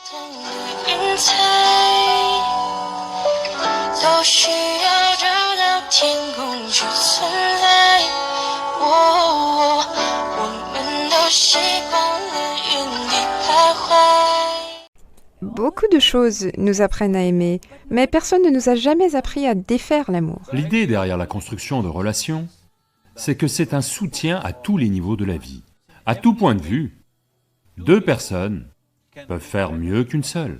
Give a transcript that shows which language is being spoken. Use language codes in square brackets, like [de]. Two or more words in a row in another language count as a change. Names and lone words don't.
[zh] 都需要找到天空去存在。我们都习惯了原地徘徊。 [fr] Beaucoup de choses nous apprennent à aimer, mais personne ne nous a jamais appris à défaire l'amour. L'idée derrière la construction de relations, c'est que c'est un soutien à tous les niveaux de la vie. À tout point de vue, deux personnes peuvent faire mieux qu'une seule.